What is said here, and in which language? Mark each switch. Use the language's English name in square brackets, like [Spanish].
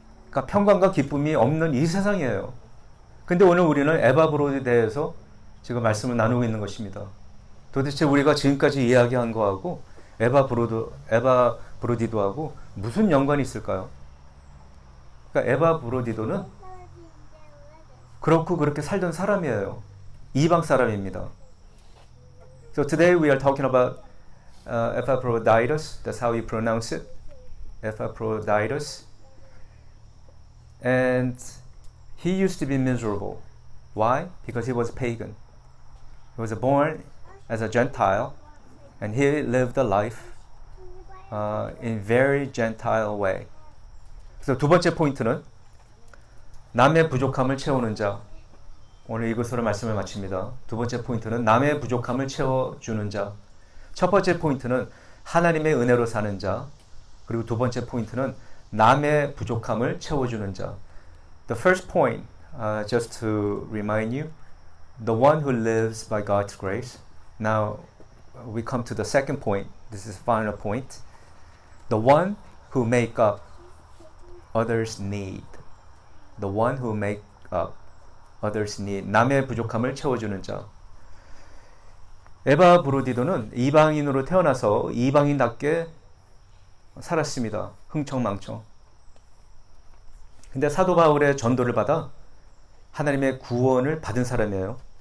[Korean] 그러니까 평강과 기쁨이 없는 이 세상이에요. 근데 오늘 우리는 에바 브로디에 대해서 지금 말씀을 나누고 있는 것입니다. 도대체 우리가 지금까지 이야기한 거하고 에바 브로디도하고 무슨 연관이 있을까요? 그러니까 에바 브로디도는 그렇고 그렇게 살던 사람이에요. 이방 사람입니다. [English] So today we are talking about Epaphroditus. That's how you pronounce it. Epaphroditus. And he used to be miserable. Why? Because he was pagan. He was born as a Gentile, and he lived a life in very Gentile way. [Korean] 그래서 두 번째 포인트는 남의 부족함을 채우는 자. 오늘 이것으로 말씀을 마칩니다. 두 번째 포인트는 남의 부족함을 채워주는 자. 첫 번째 포인트는 하나님의 은혜로 사는 자. 그리고 두 번째 포인트는 남의 부족함을 채워주는 자. [English] The first point, just to remind you, the one who lives by God's grace. Now we come to the second point. This is the final point. The one who make up others' need. The one who make up others' need. [Korean] 남의 부족함을 채워주는 자. 에바 브로디도는 이방인으로 태어나서 이방인답게 살았습니다. 흥청망청. 근데 사도 바울의 전도를 받아 하나님의 구원을 받은 사람이에요.